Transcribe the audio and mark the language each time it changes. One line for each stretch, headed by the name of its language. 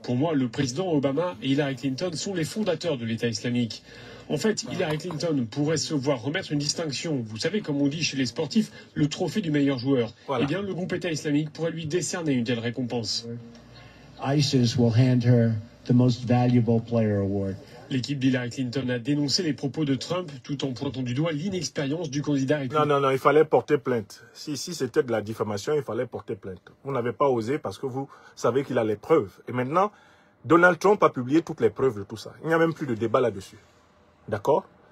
French: Pour moi, le président Obama et Hillary Clinton sont les fondateurs de l'État islamique. En fait, Hillary Clinton pourrait se voir remettre une distinction. Vous savez, comme on dit chez les sportifs, le trophée du meilleur joueur. Voilà. Eh bien, le groupe État islamique pourrait lui décerner une telle récompense.
English: ISIS will hand her the most valuable player award.
French: L'équipe d'Hillary Clinton a dénoncé les propos de Trump tout en pointant du doigt l'inexpérience du candidat républicain. Non, il fallait porter plainte. Si c'était de la diffamation, il fallait porter plainte. Vous n'avez pas osé parce que vous savez qu'il a les preuves. Et maintenant, Donald Trump a publié toutes les preuves de tout ça. Il n'y a même plus de débat là-dessus. D'accord?